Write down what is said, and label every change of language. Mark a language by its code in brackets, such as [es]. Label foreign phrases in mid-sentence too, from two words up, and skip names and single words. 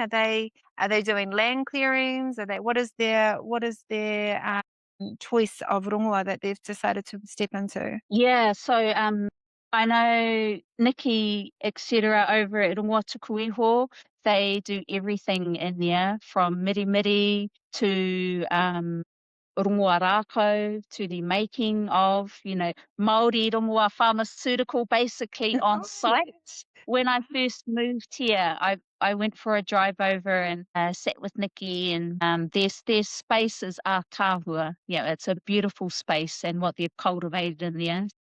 [en] Are they doing land clearings? What is their choice of rongoā that they've decided to step into? Yeah, so I know Nikki, etc., over at Rongoā Tukuiho, they do everything in there from miri to [mi] rongoā rākau, [en] to the making of, [mi] Māori rongoā [en] pharmaceutical basically on site. When I first moved here, I went for a drive over and sat with Nikki, and their spaces are tāhua. Yeah, it's a beautiful space and what they've cultivated in there.